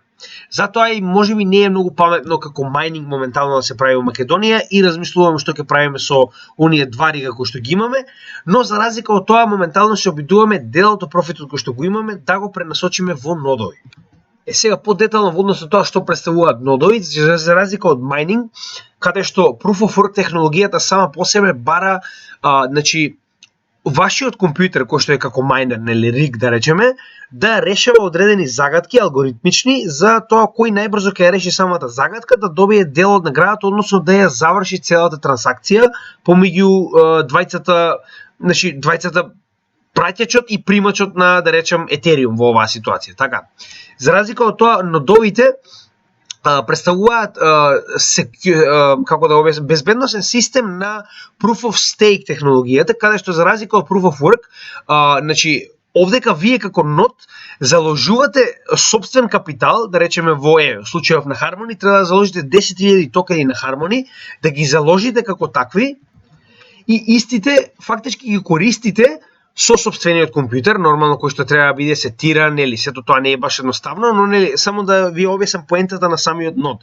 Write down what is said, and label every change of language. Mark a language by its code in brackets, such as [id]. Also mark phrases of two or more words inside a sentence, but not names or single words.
[mk] Затоа и можеби не е многу паметно како майнинг моментално да се прави во Македонија и размислуваме што ќе правиме со оние два рига кои што ги имаме, но за разлика од тоа моментално се обидуваме делот од профитот кој што го имаме да го пренасочиме во нодови. Сега подетално во однос на тоа што представуваат нодови, за разлика од майнинг, каде што [en] proof of work [mk] технологијата сама по себе бара, значи вашиот компјутер кој што е како майнер, нели риг да речеме, да решава одредени загадки алгоритмични за тоа кој најбрзо ќе ја реши самата загадка, да добие дел од наградата, односно да ја заврши целата трансакција помеѓу двајцата праќачот и примачот на, да речем, Етериум во оваа ситуација. Така. За разлика од тоа, нодовите представуваат како да обяснам безбедносен систем на [en] proof of stake [mk] технологијата, каде што за разлика од [en] proof of work, [mk] значи овдека вие како нод заложувате собствен капитал, да речеме во случајов на Harmony, треба да заложите 10.000 токени на Harmony, да ги заложите како такви и истите фактички ги користите со сопствениот компјутер, нормално кој што треба да биде сетиран, нели, сето тоа не е баш едноставно, но нели само да ви објаснам поентата на самиот нод.